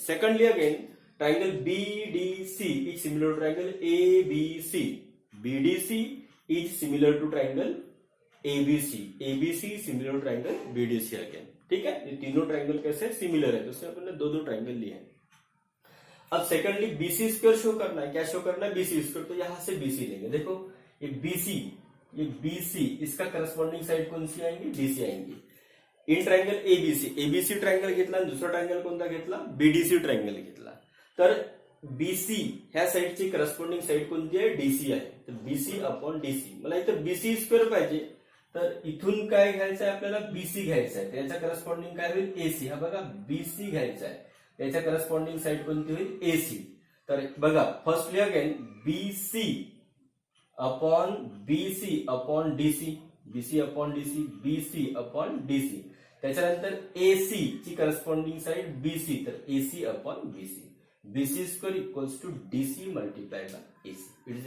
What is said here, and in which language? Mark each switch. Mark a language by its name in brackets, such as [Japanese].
[English] Secondly again triangle BDC is similar to triangle ABC, BDC is similar to triangle ABC, ABC similar to triangle BDC again. [Hindi] ठीक है, ये तीनों triangle कैसे similar है, तो उसमें अपन ने दो ट्राइंगल लिए हैं। अब सेकंडली बीसी स्क्वायर शो करना है, क्या शो करना है, बीसी स्क्वायर, तो यहां से बीसी लेंगे। देखो ये बीसी, ये बीसी, इसका करस्पॉन्डिंग साइड कौन सी आएंगी, डीसी आएंगी। [Marathi] In triangle ABC, ABC triangle घेतला आणि दुसरा ट्रायंगल कोणता घेतला, बीडीसी ट्रायंगल घेतला। तर बीसी ह्या साइडची करस्पॉन्डिंग साइड कोणती आहे, डीसी आहे, तर बीसी अपॉन डीसी। मला इथं बीसी स्क्वेअर पाहिजे, तर इथून काय घ्यायचं आहे आपल्याला, बीसी घ्यायचं आहे, त्याच्या करस्पॉन्डिंग काय होईल, एसी। हा बघा बीसी घ्यायचा आहे, त्याच्या करस्पॉन्डिंग साइड कोणती होईल, एसी। तर बघा firstly again BC upon BC upon DC, BC upon DC, BC upon DC, त्याच्यानंतर एसी ची करस्पॉन्डिंग साइड बीसी, तर AC upon BC, BC square equals to DC multiplied by AC.